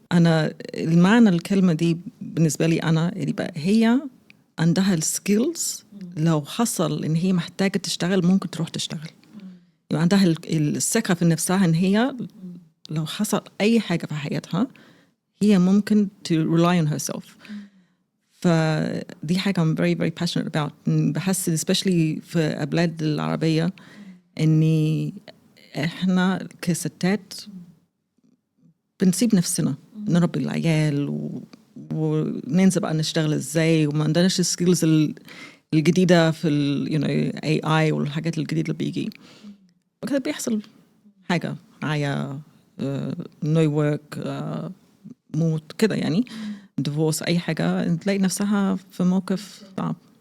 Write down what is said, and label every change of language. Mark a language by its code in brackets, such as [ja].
[ar] أنا المعنى الكلمة دي بالنسبة لي أنا يبقى هي عندها السكيلز لو حصل إن هي محتاجة تشتغل ممكن تروح تشتغل يبقى عندها الثقة في نفسها إن هي لو حصل أي حاجة في حياتها هي ممكن [en] to rely on herself. [ar] فدي حاجة [en] I'm very very passionate about. [ar] بحس especially في البلاد العربية إني إحنا كستات بنسيب نفسنا نربي العيال وننسى بقى نشتغل إزاي وما عندناش السكيلز الجديدة في AI والحاجات الجديدة اللي بيجي وكده بيحصل حاجة عيا [en] no work [ar] موت كده يعني divorce أي حاجة تلاقي نفسها في موقف صعب.